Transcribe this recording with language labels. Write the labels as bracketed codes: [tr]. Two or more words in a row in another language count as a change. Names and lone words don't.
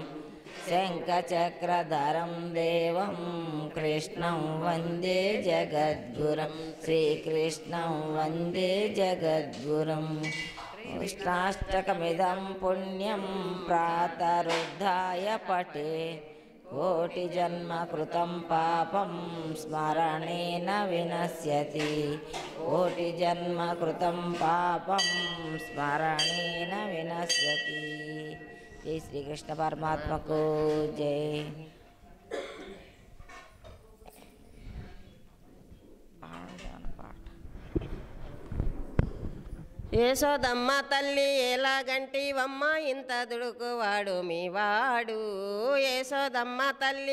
[sa] शङ्खचक्रधरं देवं कृष्णं वन्दे जगद्गुरुं श्रीकृष्णं वन्दे जगद्गुरुम् कृष्णाष्टकमिदं पुण्यं प्रातरुद्धाय पठे कोटिजन्मकृतं पापं स्मरणेन विनश्यति कोटिजन्मकृतं पापं स्मरणेन विनश्यति। [hi] जय श्री कृष्ण परमात्मा को जय। [te] యశోదమ్మ తల్లి ఎలాగంటివమ్మ ఇంత దుడుకువాడు మీ వాడు యశోదమ్మ తల్లి